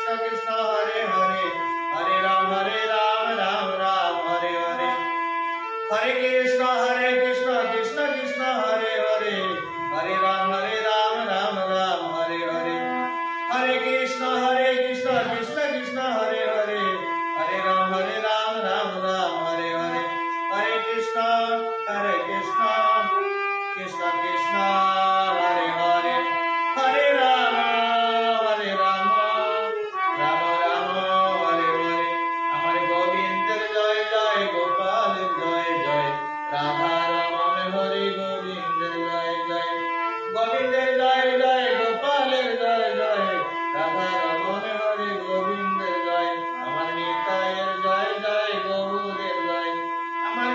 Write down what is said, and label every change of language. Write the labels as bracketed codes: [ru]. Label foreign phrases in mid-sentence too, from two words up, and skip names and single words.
[sa] Krishna Hare Hare Hare Ram Ram Ram Hare Hare Hare Krishna Krishna Krishna Hare Hare Hare Ram Ram Ram Hare Hare Hare Krishna Krishna Krishna Hare Hare Hare Ram Ram Ram Hare Hare Hare Krishna Krishna Krishna Hare Hare Hare Rama Rama Rama Hare Hare [bn] আমার গোবিন্দের জয় জয় গোপালের জয় জয় রাধা রমণ হরি গোবিন্দের জয় জয় গোবিন্দের জয় জয় গোপালের জয় জয় রাধা রমণ হরি গোবিন্দের জয় আমার নিতাইয়ের জয় জয় গৌরের জয় আমার